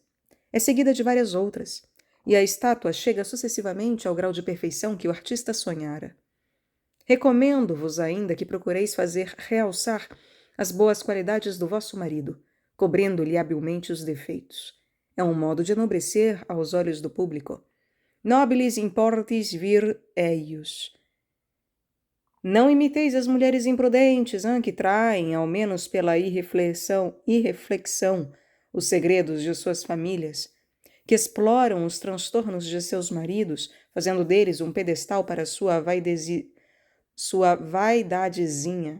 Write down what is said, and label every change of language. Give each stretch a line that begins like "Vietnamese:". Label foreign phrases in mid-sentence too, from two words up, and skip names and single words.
Portuguese: É seguida de várias outras, e a estátua chega sucessivamente ao grau de perfeição que o artista sonhara. Recomendo-vos ainda que procureis fazer realçar as boas qualidades do vosso marido, cobrindo-lhe habilmente os defeitos. É um modo de enobrecer aos olhos do público.
Latin: Nobilis importis vir eius.
Portuguese: Não imiteis as mulheres imprudentes, que traem, ao menos pela irreflexão, os segredos de suas famílias, que exploram os transtornos de seus maridos, fazendo deles um pedestal para sua vaidadezinha.